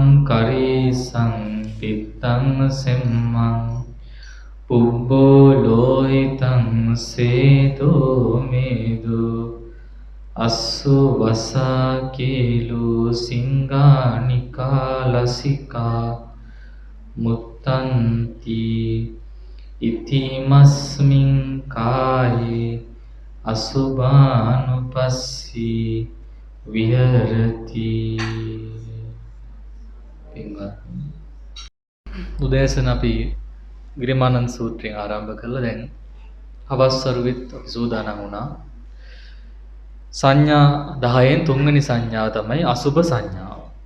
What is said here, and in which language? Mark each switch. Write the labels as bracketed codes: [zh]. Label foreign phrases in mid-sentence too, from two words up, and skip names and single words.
[pi] කරේසං පිත්තං සෙම්මං පුබ්බෝ ලෝහිතං සේතෝ මේදෝ අස්සු වසා කේලෝ සිංගානිකා ලසිකා මුත්තන්ති ඉතිමස්මින් කායේ අසුභානුපස්සී විහෙරති. [si] උදෑසන අපි ගිරිමානන්ද සූත්‍රයෙන් ආරම්භ කළා. දැන් හවස් වරුවෙත් අපි සූදානම් වුණා. සංඥා 10න් තුන්වෙනි සංඥාව තමයි අසුභ සංඥාව.